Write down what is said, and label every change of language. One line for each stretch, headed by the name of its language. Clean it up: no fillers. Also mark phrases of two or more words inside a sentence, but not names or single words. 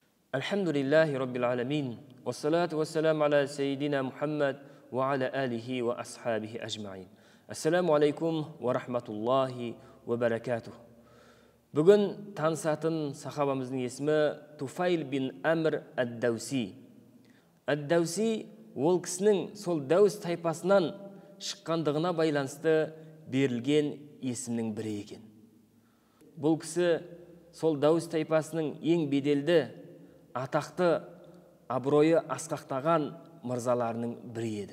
Arabic: الحمد لله رب العالمين. والصلاة والسلام على سيدنا محمد وعلى آله وأصحابه أجمعين. السلام عليكم ورحمة الله وبركاته.
Kazakh: Бүгін танысатын сахабамыздың есімі Туфайл бин Амр ад-Дауси. Ад-Дауси ол кісінің сол Дәус тайпасынан шыққандығына байланысты берілген есімнің бірі екен. Бұл кісі сол Дәус тайпасының ең беделді, атақты, абыройы асқақтаған мырзаларының бірі еді.